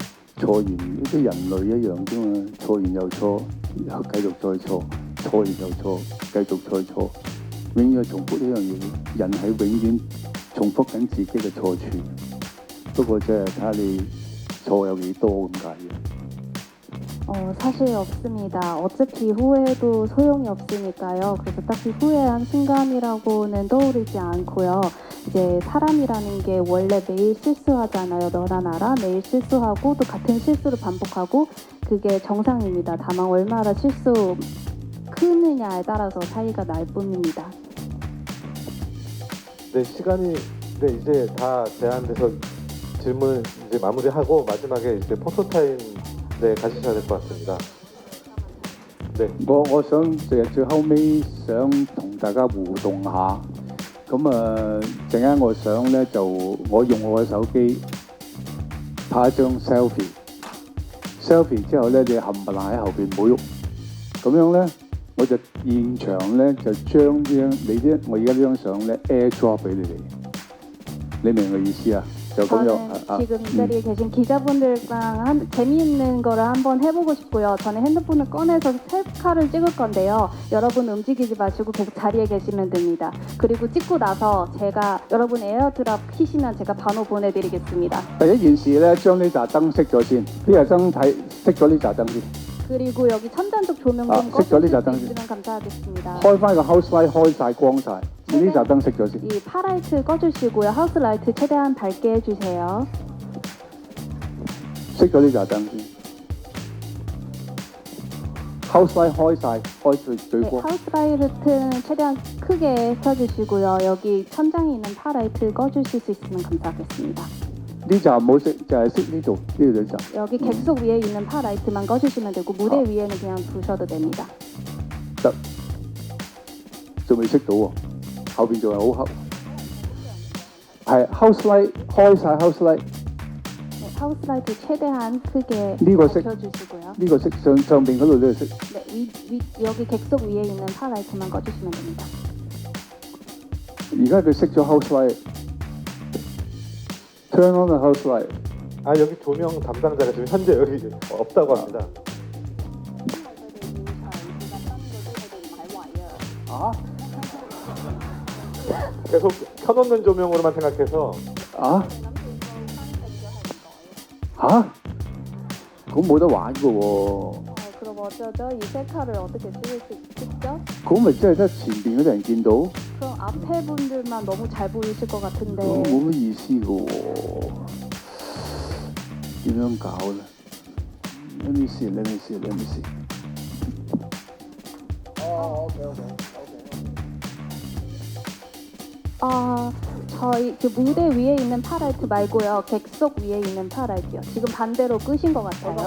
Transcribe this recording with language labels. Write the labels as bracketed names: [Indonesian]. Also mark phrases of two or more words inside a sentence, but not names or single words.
[Cantonese] 錯完啲人類一樣啫嘛，錯完又錯，又繼續再錯，錯完又錯，繼續再錯，永遠係重複呢樣嘢。人係永遠重複緊自己嘅錯處，不過即係睇下你錯有幾多咁解嘅。 [Korean] 사실 없습니다. 어차피 후회해도 소용이 없으니까요. 그래서 딱히 후회한 순간이라고는 떠오르지 않고요. 이제 사람이라는 게 원래 매일 실수하잖아요. 너나 나라 매일 실수하고 또 같은 실수를 반복하고 그게 정상입니다. 다만 얼마나 실수 크느냐에 따라서 차이가 날 뿐입니다. 네, 시간이 이제 다 제한돼서 질문을 이제 마무리하고 마지막에 이제 포토타임 가시셔야 될 것 같습니다. 네. [Cantonese] 我想最後尾想同大家互動下，咁陣間我想咧就我用我嘅手機拍一張 selfie 之後咧你冚唪唥喺後邊冇喐，咁樣咧我就現場咧就將我而家呢張相咧 airdrop 俾你哋，你明我意思啊？ [Korean] 저는 지금 이 자리에 계신 기자분들랑 재미있는 거를 한번 해보고 싶고요. 저는 핸드폰을 꺼내서 셀카를 찍을 건데요. 여러분 움직이지 마시고 계속 자리에 계시면 됩니다. 그리고 찍고 나서 제가 여러분 에어드랍 키시면 제가 번호 보내드리겠습니다. [Cantonese] 第一件事咧，將呢盞燈熄咗先，呢盞燈熄咗呢盞燈先， [Korean] 그리고 여기 천단적 조명 좀 아, 꺼주실 색깔이 수 있으면 감사하겠습니다. [Cantonese] 開翻個 [English] house light [Cantonese] 開晒光晒，呢盞燈熄咗先。 [Korean] 이 파라이트 꺼주시고요. 하우스 라이트 최대한 밝게 해주세요. [Cantonese] 熄咗呢盞燈先。 [English] house light [Cantonese] 開晒，開最 [Korean] 네, [Cantonese] 光。 [Korean] 하우스 라이트는 최대한 크게 켜주시고요. 여기 천장에 있는 파라이트 꺼주실 수 있으면 감사하겠습니다. [Cantonese] 呢盞唔好熄，就係熄呢度兩盞。 [Korean] 여기 객석 위에 있는 파라이트만 꺼주시면 되고 무대 위에는 그냥 두셔도 됩니다. [Cantonese] 得，仲未熄到喎，後邊仲係好黑。 [English] 係 house light 開晒 house light， [Korean] 네, 하우스 라이트 최대한 크게 이거 색- 켜주시고요. [Cantonese] 呢個熄上邊嗰度都係熄。 [Korean] 네, 여기 객석 위에 있는 파라이트만 꺼주시면 됩니다. [Cantonese] 而家佢熄咗 [English] house light。Turn on the house light。 [Korean] 아, 여기 조명 담당자가 지금 현재 여기 없다고 합니다. 아? 계속 켜놓는 조명으로만 생각해서. 아? 아? [Cantonese] 그건 冇得玩㗎喎。 [Korean] 그럼 어쩌죠? 이 셀카를 어떻게 찍죠? [Cantonese] 그건 咪真係得前邊嗰啲人見到， [Korean] 그럼 앞에 분들만 너무 잘 보이실 것 같은데 [Cantonese] 冇乜意思㗎喎。點樣搞咧 ？ [English] Let me see. [Korean] 저희 그 무대 위에 있는 파라이트 말고요. 객석 위에 있는 파라이트요. 지금 반대로 끄신 것 같아요.